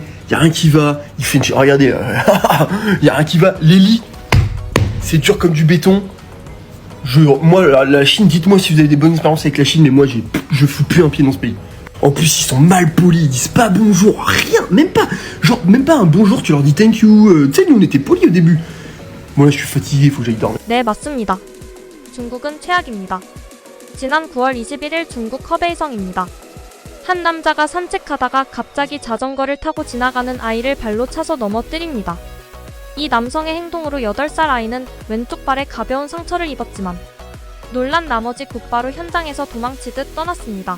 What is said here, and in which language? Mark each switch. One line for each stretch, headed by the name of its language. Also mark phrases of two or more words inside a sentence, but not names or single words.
French: Y a rien qui va. Il fait une... Regardez. Y a rien qui va. Les lits, c'est dur comme du béton. Moi, la Chine, dites-moi si vous avez des bonnes expériences avec la Chine, mais moi, je fous plus un pied dans ce pays. En plus, ils sont mal polis, ils disent pas bonjour, rien, même pas un bonjour, tu leur dis
English: thank you.
French: Tu sais, nous, on était polis au début. Moi, là, je suis fatigué, faut que j'aille dormir.
Korean: 네, 맞습니다. 중국은 최악입니다. 지난 9월 21일 중국 허베이성입니다. 한 남자가 산책하다가 갑자기 자전거를 타고 지나가는 아이를 발로 차서 넘어뜨립니다. 이 남성의 행동으로 8살 아이는 왼쪽 발에 가벼운 상처를 입었지만 놀란 나머지 곧바로 현장에서 도망치듯 떠났습니다.